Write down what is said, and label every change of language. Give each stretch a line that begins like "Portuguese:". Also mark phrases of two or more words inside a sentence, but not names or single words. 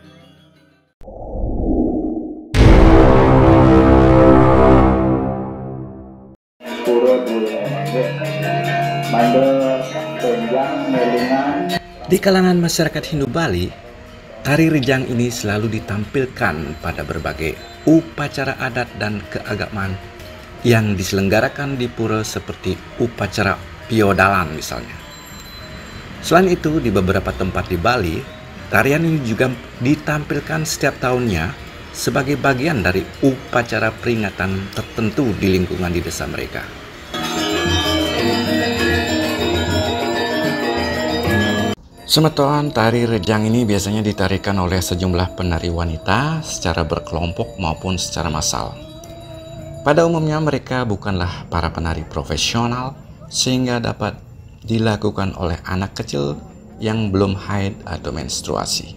Indonesian: Di kalangan masyarakat Hindu Bali, tari rejang ini selalu ditampilkan pada berbagai upacara adat dan keagamaan yang diselenggarakan di pura seperti upacara Piodalan misalnya. Selain itu, di beberapa tempat di Bali, tarian ini juga ditampilkan setiap tahunnya sebagai bagian dari upacara peringatan tertentu di lingkungan di desa mereka. Semeton, tari rejang ini biasanya ditarikan oleh sejumlah penari wanita secara berkelompok maupun secara massal. Pada umumnya mereka bukanlah para penari profesional sehingga dapat dilakukan oleh anak kecil yang belum haid atau menstruasi.